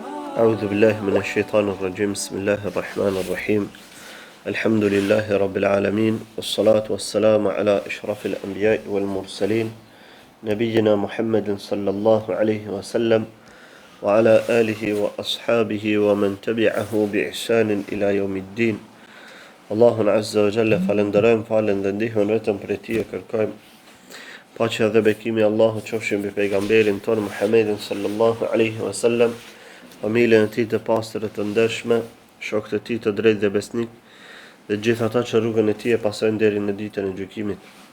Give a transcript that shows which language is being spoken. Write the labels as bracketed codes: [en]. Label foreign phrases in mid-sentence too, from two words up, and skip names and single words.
[ar] أعوذ بالله من الشيطان الرجيم بسم الله الرحمن الرحيم الحمد لله رب العالمين والصلاة والسلام على أشرف الأنبياء والمرسلين نبينا محمد صلى الله عليه وسلم وعلى آله وأصحابه ومن تبعه بإحسان إلى يوم الدين الله عز وجل [sq] falënderojmë falën dhe ndihmën vetëm prej Tij kërkojmë paqja dhe bekimi Allahut qofshin mbi pejgamberin ton Muhammedin [ar] صلى الله عليه وسلم, [sq] familjen e tij të pastër të ndershme, shokët e tij të drejtë dhe besnik, dhe gjithë ata që rrugën e tij e pasojnë deri në ditën e gjykimit.